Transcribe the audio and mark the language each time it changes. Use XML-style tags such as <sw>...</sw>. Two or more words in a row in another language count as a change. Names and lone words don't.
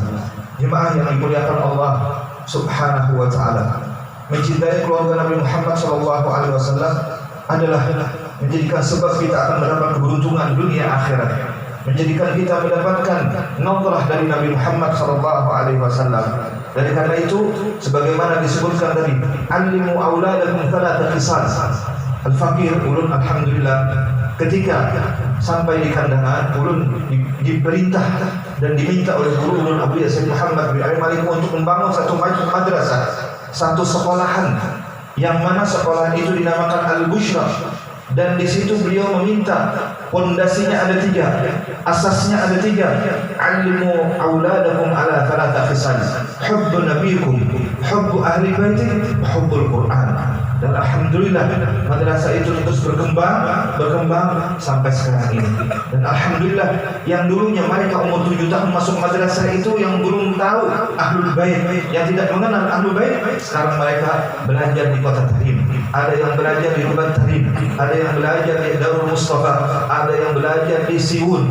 <id>Jemaah yang dimuliakan Allah</id> <ar>سبحانه وتعالى,</ar> <id>mencintai keluarga Nabi Muhammad SAW adalah menjadikan sebab kita akan mendapat keberuntungan dunia akhirat, menjadikan kita mendapatkan nadrah dari Nabi Muhammad SAW. Dari karena itu, sebagaimana disebutkan tadi,</id> <ar>علموا أولادكم ثلاثة قصص.</ar> <id>Al-Fakir ulun alhamdulillah ketika sampai di kandangan, ulun diperintah dan diminta oleh guru ulun Abu Yasin Muhammad bin Ali Malik untuk membangun satu madrasah, satu sekolahan, yang mana sekolahan itu dinamakan Al-Bushra. Dan di situ beliau meminta pondasinya ada 3, asasnya ada 3.</id> <ar>علموا أولادكم على ثلاث خصال حب نبيكم حب أهل بيتي حب القرآن.</ar> <id>Dan alhamdulillah madrasah itu terus berkembang sampai sekarang ini. Dan alhamdulillah yang dulunya mereka umur 7 tahun masuk madrasah itu yang belum tahu Ahlul Bait, yang tidak mengenal Ahlul Bait, sekarang mereka belajar di Kota Tarim, ada yang belajar di Ruban Tarim, ada yang belajar di Darul Mustafa, ada yang belajar di Siwun.</id>